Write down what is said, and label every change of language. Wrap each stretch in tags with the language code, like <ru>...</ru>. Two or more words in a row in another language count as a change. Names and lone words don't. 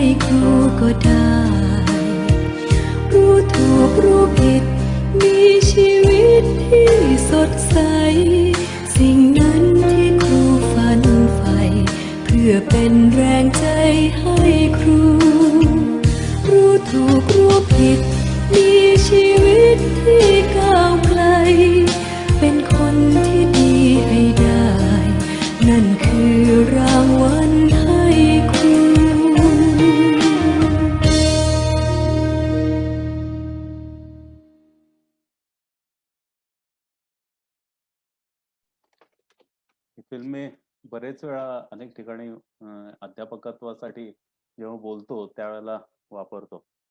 <th>ครูก็ได้รู้ถูกรู้ผิดมีชีวิตที่สดใสสิ่งนั้นที่ครูฝันใฝ่เพื่อเป็นแรงใจให้ครูรู้ถูกรู้ผิดมีชีวิตที่ก้าวไกลเป็นคนที่ดีให้ได้นั่นคือรางวัลให้ครู</th> <mr>ही फिल्म मी बरेच वेळा अनेक ठिकाणी अध्यापकत्वासाठी जेव्हा बोलतो त्यावेळेला वापरतो.</mr>